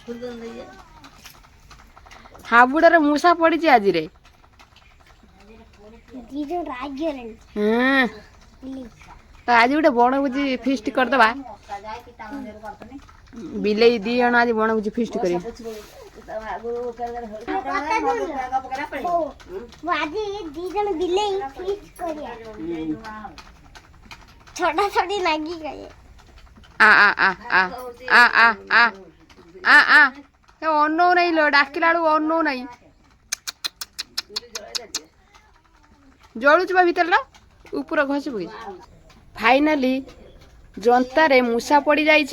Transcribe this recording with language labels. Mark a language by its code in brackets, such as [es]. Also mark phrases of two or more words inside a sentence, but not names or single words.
[or] ହାବୁଡରେ ମୂଷା ପଡିଛି ଆଜିରେ। ତ ଆଜି ଗୋଟେ ବଣଭୋଜି ଫିଷ୍ଟ କରିଦବା। ବିଲେଇ 2 ଜଣ ଆଜି ବଣଭୋଜି ଫିଷ୍ଟ କରିବେ। [hi] छोटा छोटी लगी गई [or] ଅନଉ ନାଇଁ ଲୋ ଡାକିଲା ବେଳକୁ ଅନଉ ନାଇଁ। ଜଳୁଛି ବା ଭିତରେ ଲୋ ଉପର ଘଷି ପକେଇ। ଫାଇନାଲି ଜନ୍ତାରେ ମୂଷା ପଡ଼ିଯାଇଛି।